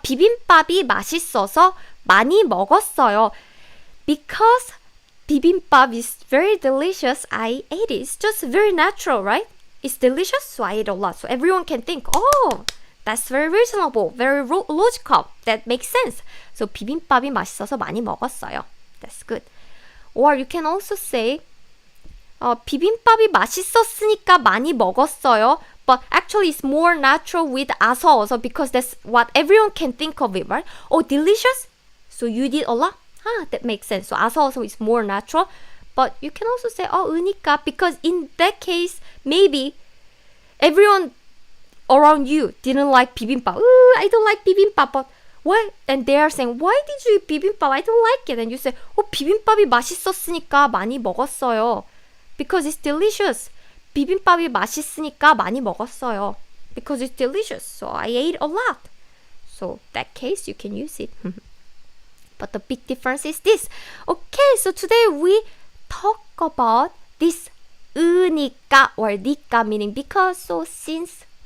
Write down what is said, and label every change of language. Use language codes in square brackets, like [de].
[ko] 비빔밥이 맛있어서 많이 먹었어요. [en] Because bibimbap is very delicious, I ate it. It's just very natural, right? It's delicious, so I ate a lot. So everyone can think, oh, That's very reasonable, very logical. That makes sense. [ko] So 비빔밥이 맛있어서 많이 먹었어요. [en] That's good. Or you can also say [ko] 비빔밥이 맛있었으니까 많이 먹었어요. [en] But actually it's more natural with 아서어서 because that's what everyone can think of it, right? Oh, delicious? So you did a lot? That makes sense. So 아서어서 is more natural. But you can also say 으니까 because in that case maybe everyone around you didn't like bibimbap. I don't like bibimbap. But why? And they are saying, why did you eat bibimbap? I don't like it. And you say, [ko] 비빔밥이 맛있었으니까 많이 먹었어요. [en] Because it's delicious. [ko] 비빔밥이 맛있으니까 많이 먹었어요. [en] Because it's delicious. So I ate a lot. So that case you can use it. But the big difference is this. Okay, so today we talk about this 으니까 or 니까 meaning because, so, since.